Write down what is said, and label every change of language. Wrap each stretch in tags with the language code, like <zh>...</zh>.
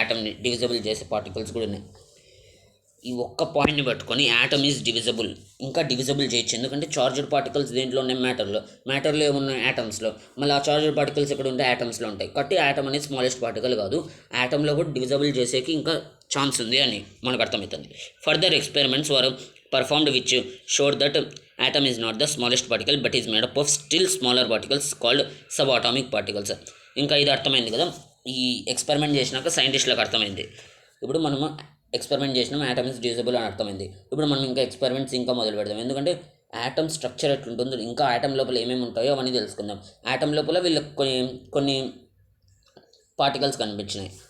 <te>యాటమ్ని divisible చేసే particles కూడా ఉన్నాయి. ఈ ఒక్క పాయింట్ని పట్టుకొని</te> <en>atom is divisible,</en> <te>ఇంకా డివిజబుల్ చేయొచ్చు. ఎందుకంటే చార్జ్డ్ పార్టికల్స్ దేంట్లో ఉన్నాయి? మ్యాటర్లో ఏమున్నాయి? యాటమ్స్లో. మళ్ళీ ఆ చార్జ్డ్ పార్టికల్స్ ఎక్కడ ఉంటాయి? యాటమ్స్లో ఉంటాయి. కాబట్టి యాటమ్ అనేది స్మాలెస్ట్ పార్టికల్ కాదు, యాటంలో కూడా డివిజబుల్ చేసేకి ఇంకా ఛాన్స్ ఉంది అని మనకు అర్థమవుతుంది.</te> <en>Further experiments were performed which showed that atom is not the smallest particle but is made up of still smaller particles called subatomic particles.</en> <te>ఇంకా ఇది అర్థమైంది కదా. ఈ ఎక్స్పెరిమెంట్ చేసినాక సైంటిస్టులకు అర్థమైంది. ఇప్పుడు మనము ఎక్స్పెరిమెంట్ చేసినాం,</te> <en>atom is divisible</en> <te>అని అర్థమైంది. ఇప్పుడు మనం ఇంకా ఎక్స్పెరిమెంట్స్ ఇంకా మొదలు పెడదాం. ఎందుకంటే యాటమ్ స్ట్రక్చర్ ఎట్లుంటుందో, ఇంకా యాటమ్ లోపల ఏమేమి ఉంటాయో అవన్నీ తెలుసుకుందాం. యాటమ్ లోపల వీళ్ళకి కొన్ని పార్టికల్స్ కనిపించినాయి.</te>